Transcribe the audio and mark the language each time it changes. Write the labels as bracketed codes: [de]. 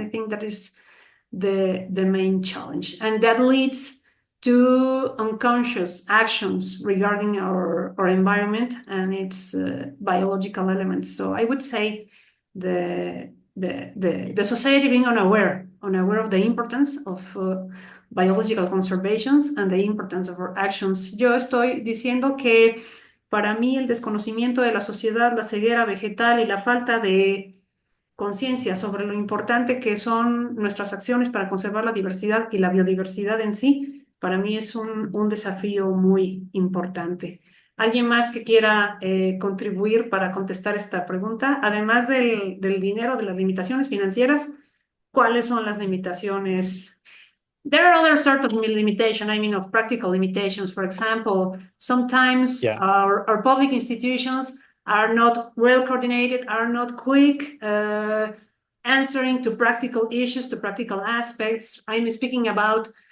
[en] I think that is the main challenge, and that leads to unconscious actions regarding our environment and its biological elements. So I would say the society being unaware of the importance of biological conservations and the importance of our actions. [es] Yo estoy diciendo que para mí el desconocimiento de la sociedad, la ceguera vegetal y la falta de conciencia sobre lo importante que son nuestras acciones para conservar la diversidad y la biodiversidad en sí, para mí es un desafío muy importante. ¿Alguien más que quiera contribuir para contestar esta pregunta? Además del dinero, de las limitaciones financieras, ¿cuáles son las limitaciones? [en] There are other sort of limitation, I mean, of practical limitations. For example, sometimes our public institutions are not well coordinated, are not quick answering to practical issues, to practical aspects. I'm speaking about